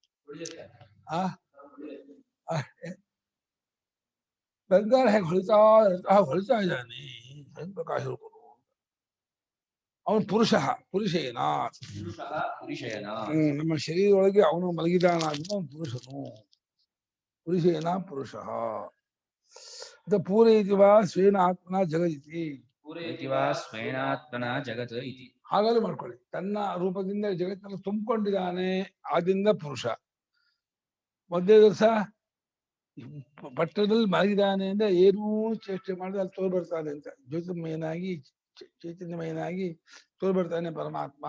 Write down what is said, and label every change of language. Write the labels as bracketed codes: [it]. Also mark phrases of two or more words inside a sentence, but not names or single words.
[kn] ಬಂಗಾರ ಹೇಗೆ ಹೊಳಿತಾ ಇದ್ದಾನೆ ಪ್ರಕಾಶ ಅವನು ಪುರುಷೇನ. ನಮ್ಮ ಶರೀರದೊಳಗೆ ಅವನು ಮಲಗಿದಾನ ಅವನು ಪುರುಷನು. [sa] ಪುರುಷೇನ ಪುರುಷ ಅಥ ಪೂರೈತಿ ವಾ ಸ್ವೇನ ಆತ್ಮನ ಜಗದಿತಿ. ಪೂರೈತಿ ವಾ ಸ್ವೇನಾತ್ಮನ ಜಗತ್ ಇತಿ. [kn] ಹಾಗಾದ್ರೆ ಮಾಡ್ಕೊಳ್ಳಿ, ತನ್ನ ರೂಪದಿಂದ ಜಗತ್ತನ್ನು ತುಂಬಿಕೊಂಡಿದ್ದಾನೆ, ಆದ್ರಿಂದ ಪುರುಷ. ಮೊದಲೇ ದಿವಸ ಪಟ್ಟಣದಲ್ಲಿ ಮಲಗಿದಾನೆ ಅಂದ್ರೆ ಏನೂ ಚೇಷ್ಟೆ ಮಾಡಿದ್ರೆ ಅಲ್ಲಿ ತೋರ್ ಬರ್ತಾನೆ ಅಂತ, ಜ್ಯೋತಿರ್ಮಯನಾಗಿ ಚೈತನ್ಯಮಯನಾಗಿ ತೋರ್ ಬರ್ತಾನೆ ಪರಮಾತ್ಮ.